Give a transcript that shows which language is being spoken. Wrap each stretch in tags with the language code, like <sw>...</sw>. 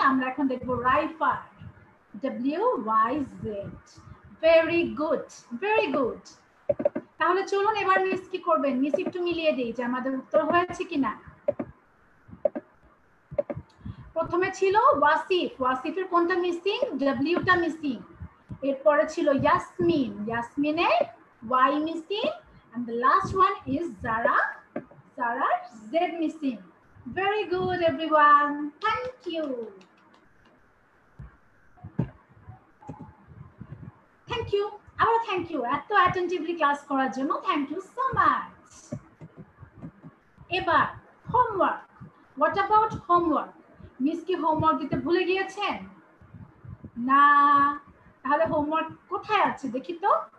<bn>আমরা এখন দেখব রাইফার, W, Y, Z। Very good, very good. তাহলে চলুন এবার মিস কি করবেন, মিস একটু মিলিয়ে দেই যে আমাদের উত্তর হয়েছে কিনা। প্রথমে ছিল ওয়াসিফ, ওয়াসিফের কোনটা মিসিং? W-টা মিসিং। এরপরে ছিল Yasmin, ইয়াসমিনের Y missing,</bn> <en>and the last one is Zara, Zara's Z missing. Very good everyone, thank you. Thank you,</en> <bn>আবার থ্যাংক ইউ এত অ্যাটেন্টিভলি ক্লাস করার জন্য। Thank you so much. এবার homework. What about homework? Miss কি homework দিতে ভুলে গিয়েছেন? না, তাহলে হোমওয়ার্ক কোথায় আছে দেখি তো।</bn>